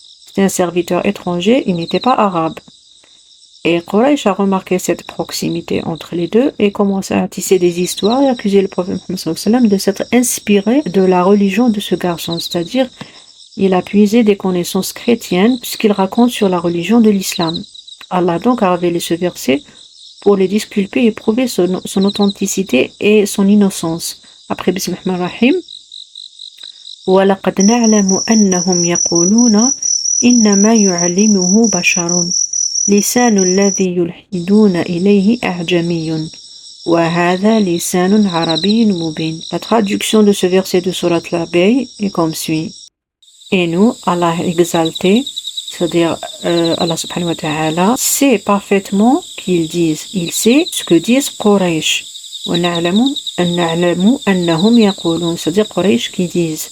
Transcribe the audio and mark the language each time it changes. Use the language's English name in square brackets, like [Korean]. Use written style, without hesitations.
[French] C'était un serviteur étranger, il n'était pas arabe. Et Quraysh a remarqué cette proximité entre les deux et commencé à tisser des histoires et accuser le prophète Mohammed sallallahu alayhi wa sallam de s'être inspiré de la religion de ce garçon, c'est-à-dire il a puisé des connaissances chrétiennes puisqu'il raconte sur la religion de l'islam. Allah donc a révélé ce verset pour les disculper et prouver son authenticité et son innocence. [Arabic] Après Bismillahirrahmanirrahim, وَلَقَدْ نَعْلَمُ أَنَّهُمْ يَقُولُونَ إِنَّمَا يُعَلِّمُهُ بَشَرٌ لِسَانُ الَّذِي يُلْحِدُونَ إِلَيْهِ أَعْجَمِيٌّ وَهَذَا لِسَانٌ عَرَبِيٌّ مُبِينٌ. [French] La traduction de ce verset de Surat Al-Bay est comme suit. Et nous, Allah exalté, c'est-à-dire Allah subhanahu wa ta'ala, sait parfaitement qu'ils disent. Il sait ce que disent Quraysh. C'est-à-dire Quraysh qui disent.